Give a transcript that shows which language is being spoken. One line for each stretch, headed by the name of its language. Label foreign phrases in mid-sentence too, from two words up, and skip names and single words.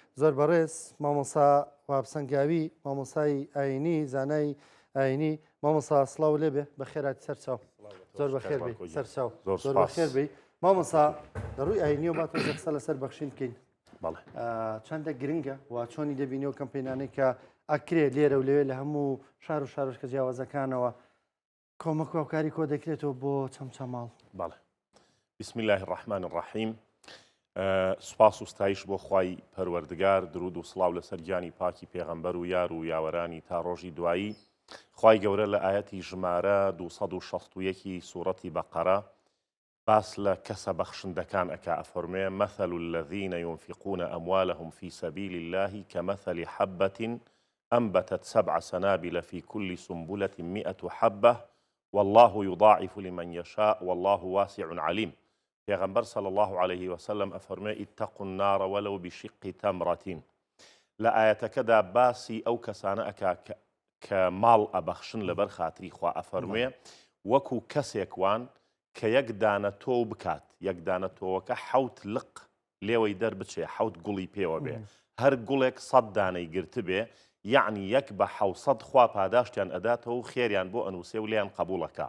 Central Kurdish: زۆر بەڕێز مامۆسا وابسەنگاوی مامۆسای ئاینی زانای ئاینی مامۆسا سڵاو لێبێ بە خێراتی سەرچاو زۆر بەخێربی سەرچاو زۆر بەخێربی مامۆسا لەڕووی ئاینیەوە با تۆزە قسە لەسەر بەخشین بکەین چەندە گرنگە و چۆنی دەبینەوە کەمپینانەی کە ئەکرێ لێرە و لەوێ لە هەموو شار و شارۆچکە جیاوازەکانەوە کۆمەک و هاوکاری کۆ دەکرێتەوە بۆ چەمچەماڵ.
Arabic: بەڵێ بسم الله الرحمن الرحیم.
Central Kurdish: سوپاس و ستایش بۆ خوای پەروەردگار، درود و سڵاو لەسەر گیانی پاکی پێغەمبەر و یار و یاوەرانی تا ڕۆژی دوایی. خوای گەورە لە ئاەتی ژمارە 261 سوورەتی بەقەرە باس لە کەسە بەخشندەکان ئەکا ئەفەرمێ
Arabic: مەثل الذين ينفقون أموالهم في سبيل الله كمثل حبة أنبتت 7 سنابل في كل سنبلة 100 حبة والله يضاعف لمن يشاء والله واسع عليم. پیغمبر صلی الله عليه وسلم ئەفەرمێ اتقوا النار ولو بشق تمرة.
Central Kurdish: لە ئاەتەکەدا باسی ئەو کەسانە ئەکا کە ماڵ ئەبەخشن لەبەر خاتری خوا ئەفەرمێ وەکو کەسێکوان کە یەک دانە تۆ بکات، یەک دانە تۆوەکە حەوت لق لێوەی دەربچێ، حەوت گوڵی پێوە بێ، هەر گوڵێک 100 دانەی گرت بێ، یعنی یەک بە 700 خوا پاداشتیان ئەداتەوە و خێریان بۆ ئەنووسێ و لیان قبوڵەکە.